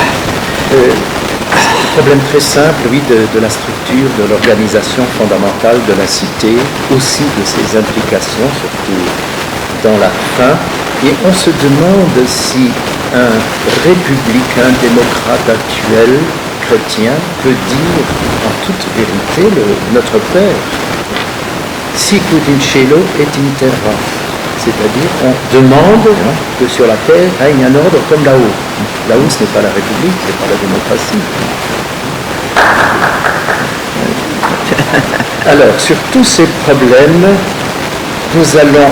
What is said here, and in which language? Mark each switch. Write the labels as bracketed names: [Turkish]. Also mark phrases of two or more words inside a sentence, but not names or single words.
[French] Problème très simple, oui, de la structure, de l'organisation fondamentale de la cité, aussi de ses implications, surtout dans la fin. Et on se demande si un républicain démocrate actuel, chrétien, peut dire en toute vérité notre Père. [Latin] Sic ut in cielo et in terra. [French] C'est-à-dire, on demande que sur la terre règne un ordre comme là-haut. Là-haut, ce n'est pas la République, ce n'est pas la démocratie. Alors, sur tous ces problèmes, nous allons...